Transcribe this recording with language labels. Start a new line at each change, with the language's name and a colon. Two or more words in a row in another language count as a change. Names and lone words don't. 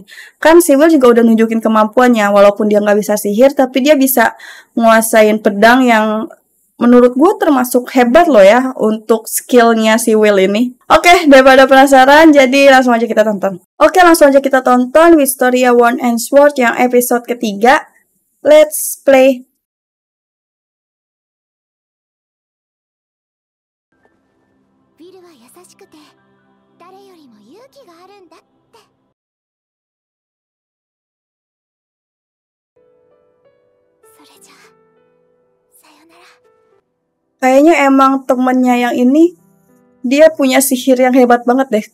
Indonesian: Kan si Will juga udah nunjukin kemampuannya. Walaupun dia gak bisa sihir, tapi dia bisa nguasain pedang yang menurut gue termasuk hebat loh ya untuk skillnya si Will ini. Oke, daripada penasaran, jadi langsung aja kita tonton. Oke, langsung aja kita tonton Wisteria Wand and Sword yang episode ketiga.
English: Let's play.
Japanese: Willは優しくて、誰よりも勇気があるんだって. それじゃ、さようなら.
Indonesian: Kayaknya emang temennya yang ini dia punya sihir yang hebat banget deh.